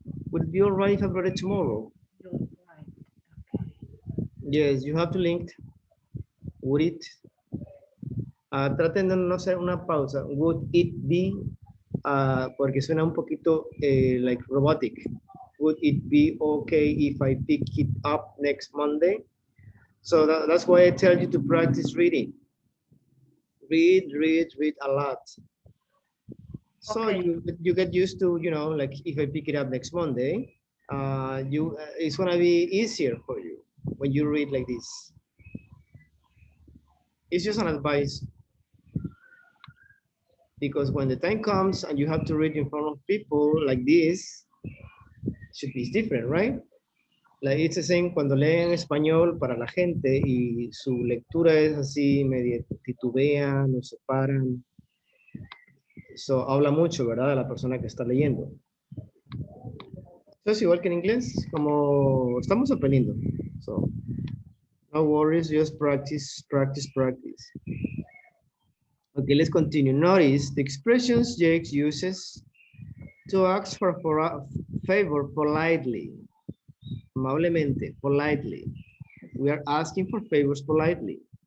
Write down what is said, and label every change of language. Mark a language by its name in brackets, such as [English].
[English] Would it be all right if I brought it tomorrow? Yes, you have to link would it. [Spanish] Traten de no hacer una pausa. [English] Would it be, [Spanish] porque suena un poquito [English] like robotic. Would it be okay if I pick it up next Monday? So that's why I tell you to practice reading. Read a lot. So okay. you get used to, you know, like if I pick it up next Monday, it's gonna be easier for you when you read like this. It's just an advice. Because when the time comes and you have to read in front of people like this, it should be different, right? Like it's the same [Spanish] cuando leen español para la gente y su lectura es así, medio titubean o se paran. Eso habla mucho, ¿verdad? De la persona que está leyendo. Es igual que en inglés, como estamos aprendiendo. [English] So, no worries, just practice, practice, practice. Okay, let's continue. Notice the expressions Jake uses to ask for a favor politely. Amablemente, politely. We are asking for favors politely.